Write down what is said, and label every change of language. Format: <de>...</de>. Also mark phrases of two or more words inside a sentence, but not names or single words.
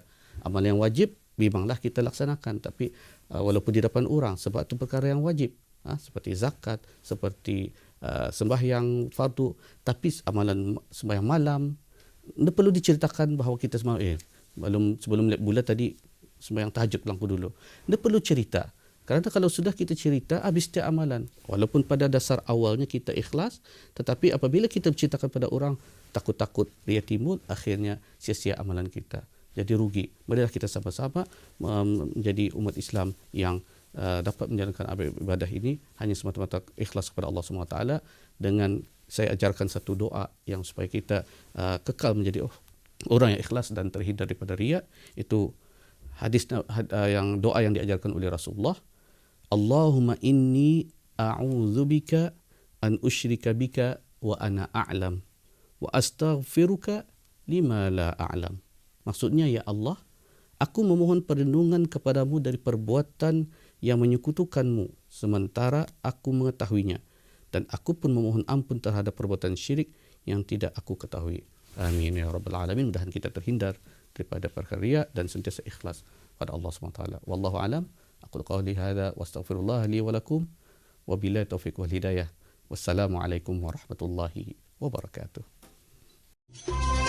<ms>Amalan yang wajib memanglah kita laksanakan, tapi walaupun di depan orang, sebab itu perkara yang wajib, seperti zakat, seperti sembahyang fardu. Tapi amalan sembahyang malam, tidak perlu diceritakan bahawa kita sebelum lihat bulan tadi sembahyang tahajud pelangku dulu. Tidak perlu cerita. Kerana kalau sudah kita cerita, habis setiap amalan. Walaupun pada dasar awalnya kita ikhlas, tetapi apabila kita menceritakan pada orang, takut-takut dia timbul, akhirnya sia-sia amalan kita. Jadi rugi. Marilah kita sama-sama menjadi umat Islam yang dapat menjalankan ibadah ini hanya semata-mata ikhlas kepada Allah SWT. Dengan saya ajarkan satu doa yang supaya kita kekal menjadi orang yang ikhlas dan terhindar daripada riya. Itu hadis yang doa yang diajarkan oleh Rasulullah.</ms> <ar>اللهم إني أعوذ بك أن أشرك بك وأنا أعلم وأستغفرك لما لا أعلم.</ar> <ms>Maksudnya, ya Allah, aku memohon perlindungan kepadamu dari perbuatan yang menyekutukanmu sementara aku mengetahuinya, dan aku pun memohon ampun terhadap perbuatan syirik yang tidak aku ketahui.</ms> <ar>آمين يا رب العالمين.</ar> <ms>Mudahan kita terhindar daripada perkara riya dan sentiasa ikhlas pada Allah SWT.</ms> <ar>والله أعلم. أقول قولي هذا وأستغفر الله لي ولكم وبالله التوفيق والهداية. والسلام عليكم ورحمة الله وبركاته.</ar>